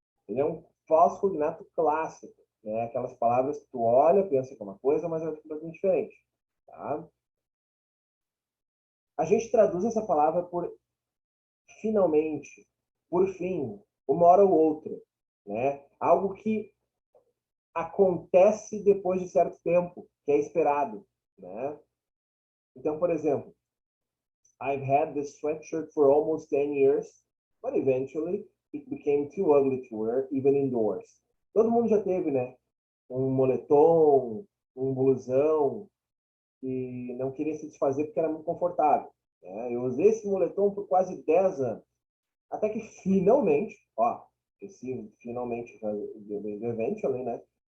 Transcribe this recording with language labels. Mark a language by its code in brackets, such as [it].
[pt] Ele é um falso cognato clássico. Né? Aquelas palavras que tu olha, pensa que é uma coisa, mas é completamente diferente. Tá? A gente traduz essa palavra por finalmente, por fim, uma hora ou outra. Né? Algo que acontece depois de certo tempo, que é esperado. Né? Então, por exemplo, [en] I've had this sweatshirt for almost 10 years, but eventually it became too ugly to wear, even indoors. [pt] Todo mundo já teve, né? Um moletom, um blusão, e não queria se desfazer porque era muito confortável. Né? Eu usei esse moletom por quase 10 anos. Até que finalmente, ó, esse finalmente do eventually, né?